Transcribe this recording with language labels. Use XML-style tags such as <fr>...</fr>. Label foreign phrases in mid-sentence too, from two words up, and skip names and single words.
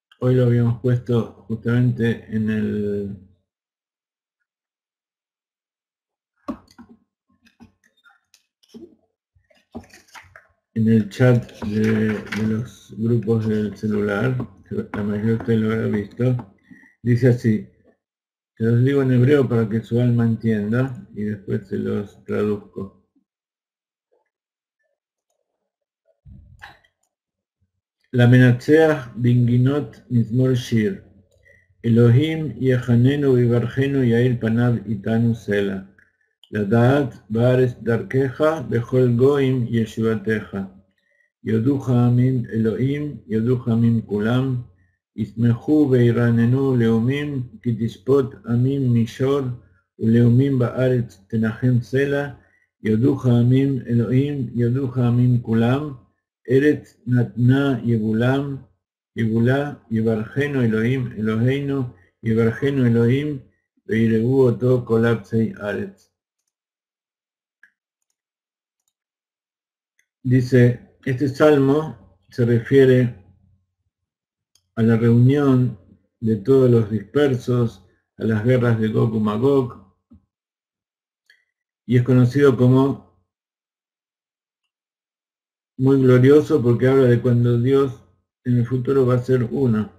<es>hoy lo habíamos puesto justamente en el chat de los grupos del celular, que la mayoría de ustedes lo habrá visto. Dice así, se los digo en hebreo para que su alma entienda y después se los traduzco.</es> <he>למנצח בנגינות מזמור שיר. אלוהים יחננו ויברכנו יאר פניו אתנו סלה. לדעת בארץ דרכך בכל גוים ישועתך. יודוך עמים אלוהים יודוך עמים כולם. ישמחו וירננו לאומים כי תשפוט עמים מישור ולאומים בארץ תנחם סלה. יודוך עמים אלוהים יודוך עמים כולם. ארץ נתנה יבולה יבולה יברכנו אלוהים אלוהינו יברכנו אלוהים וייראו אותו כל אפסי ארץ.</he> <es>Dice, este salmo se refiere a la reunión de todos los dispersos, a las guerras de Gog y Magog, y es conocido como muy glorioso porque habla de cuando Dios en el futuro va a ser uno.</es>